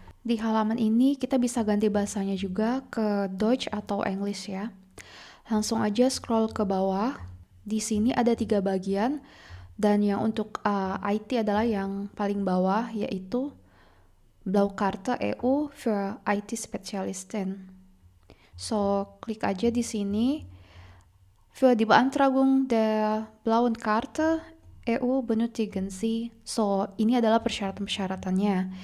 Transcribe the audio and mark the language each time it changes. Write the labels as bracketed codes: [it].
[id] Di halaman ini kita bisa ganti bahasanya juga ke Deutsch atau English ya. Langsung aja scroll ke bawah. Di sini ada 3 bagian, dan yang untuk IT adalah yang paling bawah, yaitu Blaukarte EU für IT-Spezialisten. So, klik aja di sini. [de] Für die Beantragung der Blauen Karte EU benötigen Sie. [id] So, ini adalah persyaratan-persyaratannya.